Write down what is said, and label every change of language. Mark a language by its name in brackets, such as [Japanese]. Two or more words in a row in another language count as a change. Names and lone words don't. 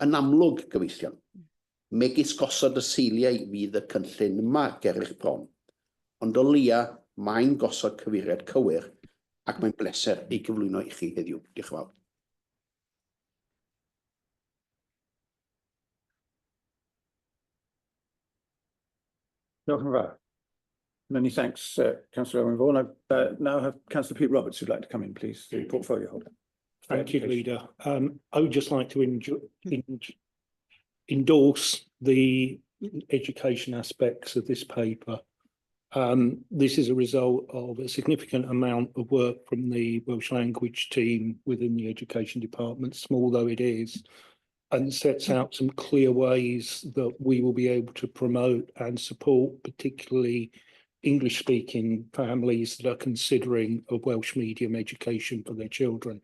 [Welsh] Yn amlwg, gyfeillion, megis gosod y seiliau fydd y cynllun yma ger eich bron, ond o leia mae'n gosod cyfeiriad cywir ac mae'n bleser ei gyflwyno i chi heddiw. Diolch yn fawr. Diolch yn fawr. [English] Many thanks, Councillor Owen Vaughan. I now have Councillor Pete Roberts who'd like to come in, please, the portfolio holder. Thank you, Leader. I would just like to endorse the education aspects of this paper. This is a result of a significant amount of work from the Welsh language team within the education department, small though it is, and sets out some clear ways that we will be able to promote and support particularly English-speaking families that are considering a Welsh medium education for their children.